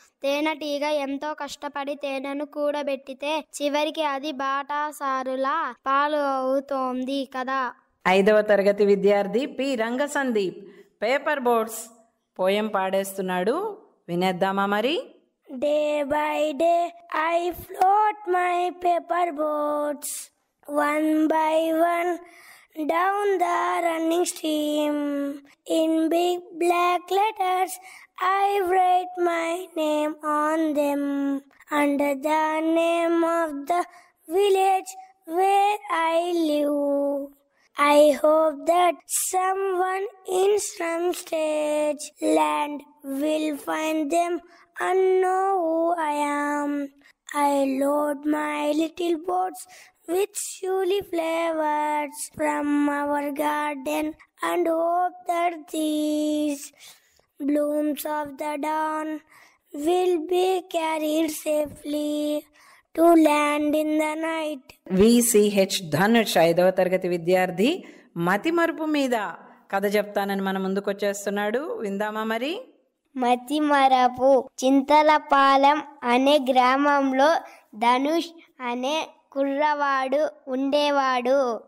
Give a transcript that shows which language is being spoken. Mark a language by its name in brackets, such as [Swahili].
[Telugu] తేనెటీగ ఎంతో కష్టపడి తేనెను కూడబెట్టితే చివరికి అది బాటాసారులా పాలు అవుతోంది కదా. 5వ తరగతి విద్యార్థి పి రంగసందీప్ పేపర్ బోట్స్ పోయం పాడేస్తున్నాడు, వినేద్దామా మరి? [English] Day by day I float my paper boats, one by one down the running stream. In big black letters I write my name on them, under the name of the village where I live. I hope that someone in some strange land will find them and know who I am. I load my little boats with surely flavors from our garden and hope that these blooms of the dawn will be carried safely to land in the night. [Telugu] విసిహెచ్ Dhanush 5వ తరగతి విద్యార్థి మతిమరుపు మీద కథ చెప్తానని మన ముందుకొచ్చేస్తున్నాడు, విందామా మరి? మతిమరపు. చింతలపాలెం అనే గ్రామంలో ధనుష్ అనే కుర్రవాడు ఉండేవాడు.